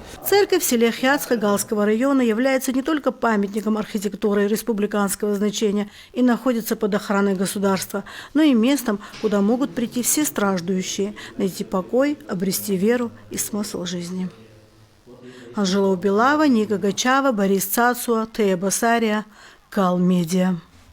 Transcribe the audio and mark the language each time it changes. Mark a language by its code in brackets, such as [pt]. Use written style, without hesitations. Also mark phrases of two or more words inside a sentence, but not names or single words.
[ru] Церковь в селе Хяцха Галского района является не только памятником архитектуры республиканского значения и находится под охраной государства, но и местом, куда могут прийти все страждущие, найти покой, обрести веру и смысл жизни. Анжела Убилава, Ника Гачава, Борис Цацуа, Тея Басария, Гал Медиа.